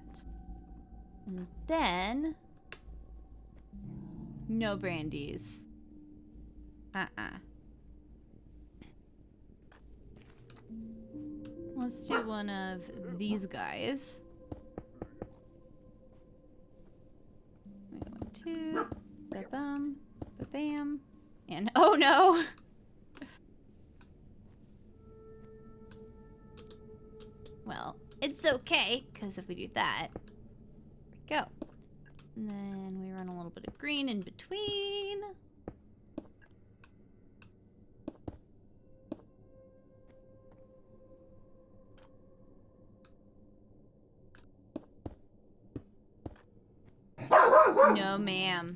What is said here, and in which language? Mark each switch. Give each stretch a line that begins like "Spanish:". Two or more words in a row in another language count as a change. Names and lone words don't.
English: And then no brandies. Let's do one of these guys. 1, 2, ba-bum, ba-bam, and oh no! Well, it's okay, because if we do that, there we go. And then we run a little bit of green in between. No, ma'am.